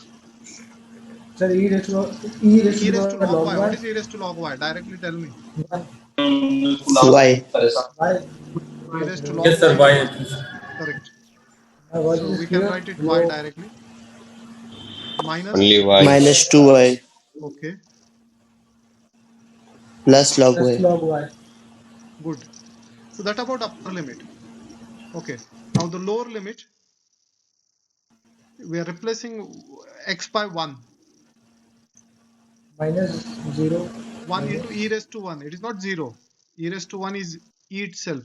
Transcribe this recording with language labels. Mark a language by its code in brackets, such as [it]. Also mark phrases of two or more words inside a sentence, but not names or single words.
[en] Sir, e raised E to raised to power log log y. y. What is e raised to log y? Directly tell me. Y. Why? Y. E raised to log Yes, sir. y is Why? y. Correct. My voice So is we can clear. write it y Low. directly. Minus, Only y. Minus 2y okay, plus log Plus y. log y. good. So that about upper limit. Okay. Now the lower limit, we are replacing x by 1. Minus 0. 1 into Minus. e raised to 1. It is not 0. E raised to 1 is e itself.